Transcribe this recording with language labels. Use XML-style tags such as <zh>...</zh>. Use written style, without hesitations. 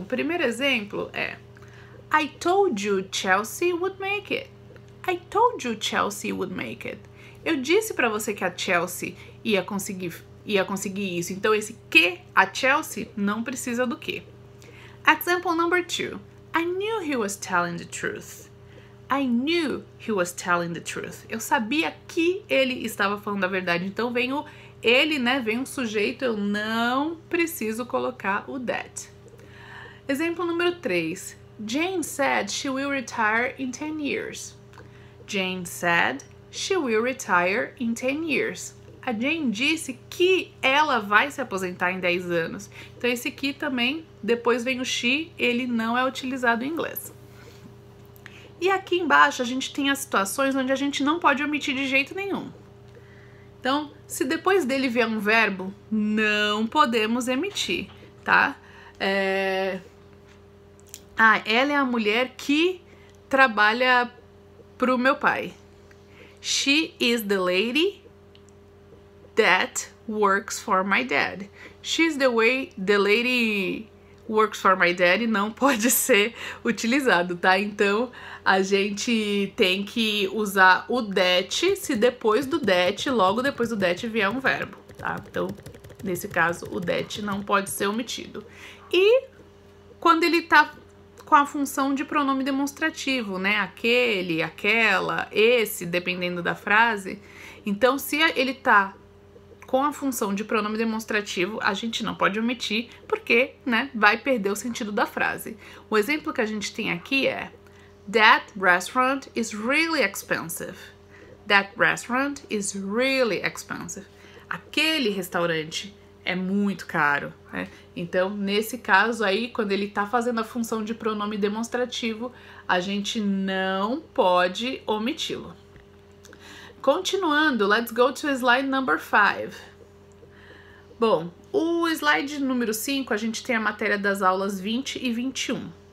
<pt>O primeiro exemplo é</pt> <en>I told you Chelsea would make it. I told you Chelsea would make it.</en> <pt>Eu disse pra você que a Chelsea ia conseguir ia conseguir isso. Então esse que, a Chelsea, não precisa do que.</pt> <en>Example number 2. I knew he was telling the truth. I knew he was telling the truth.</en> <pt>Eu sabia que ele estava falando a verdade. Então vem o ele, né? Vem um sujeito, eu não preciso colocar o that. Exemplo número 3.</pt> <en>Jane said she will retire in 10 years. Jane said she will retire in 10 years.</en> <pt>A Jane disse que ela vai se aposentar em 10 anos. Então esse que também, depois vem o she, ele não é utilizado em inglês. E aqui embaixo a gente tem as situações onde a gente não pode omitir de jeito nenhum. Então, se depois dele vier um verbo, não podemos emitir, tá? Ela é a mulher que trabalha pro meu pai.</pt> <en>She is the lady that works for my dad. She's the lady works for my dad</en> <pt>não pode ser utilizado, tá? Então, a gente tem que usar o that se depois do that, logo depois do that vier um verbo, tá? Então, nesse caso, o that não pode ser omitido. E quando ele tá com a função de pronome demonstrativo, né? Aquele, aquela, esse, dependendo da frase. Então, se ele tá com a função de pronome demonstrativo, a gente não pode omitir, porque, né, vai perder o sentido da frase. O exemplo que a gente tem aqui é</pt> <en>That restaurant is really expensive. That restaurant is really expensive.</en> <pt>Aquele restaurante é muito caro, né? Então, nesse caso aí, quando ele tá fazendo a função de pronome demonstrativo, a gente não pode omiti-lo. Continuando,</pt> <en>let's go to slide number 5.</en> <pt>Bom, o slide número 5, a gente tem a matéria das aulas 20 e 21.</pt>